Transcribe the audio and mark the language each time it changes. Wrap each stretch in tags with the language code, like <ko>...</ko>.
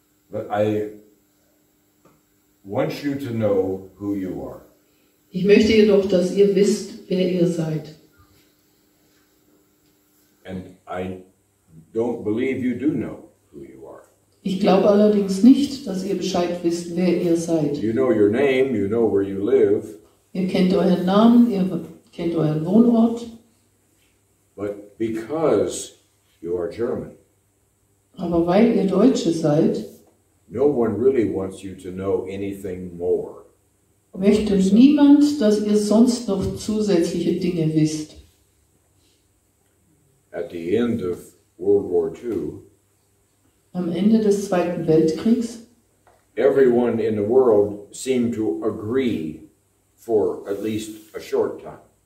<en>But I want you to know who you are.</en> <de>Ich möchte jedoch, dass ihr wisst, wer ihr seid.</de> <en>And I don't believe you do know who you are.</en> <de>Ich glaube allerdings nicht, dass ihr Bescheid wisst, wer ihr seid.</de> <en>You know your name, you know where you live.</en> <de>Ihr kennt euren Namen, ihr kennt euren Wohnort.</de> <en>But because you are German,</en> <de>aber weil ihr Deutsche seid,</de> <en>no one really wants you to know anything more.</en> <de>Möchte niemand, dass ihr sonst noch zusätzliche Dinge wisst.</de> <en>At the end of World War II,</en> <de>Am Ende des Zweiten Weltkriegs</de> <en>everyone in the world seemed to agree for at least a short time.</en>